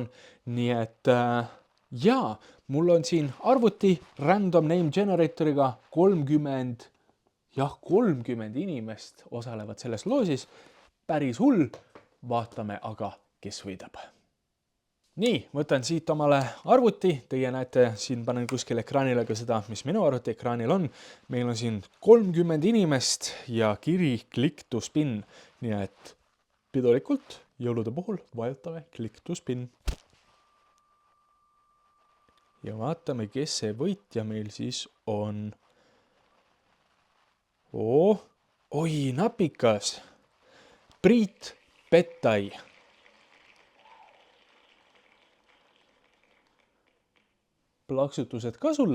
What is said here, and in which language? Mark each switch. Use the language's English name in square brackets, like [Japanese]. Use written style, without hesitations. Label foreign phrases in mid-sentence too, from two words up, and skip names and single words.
[Estonian] Nii et jaa, mul on siin arvuti [English] random name generatoriga [Estonian] 30 inimest osalevad selles loosis. Päris hull. Vaatame aga, kes võidab. Nii, võtan siit omale arvuti. Teie näete, siin panen kuskil ekraanile ka seda, mis minu arvuti ekraanil on. Meil on siin 30 inimest ja kiri [English] click to spin. [Estonian] Nii et pidulikult jõulude puhul vajutame [English] click to spin. [Estonian] Ja vaatame, kes see võitja meil siis on. Oi, napikas. Priit Pettai. Plaksutused ka sulle.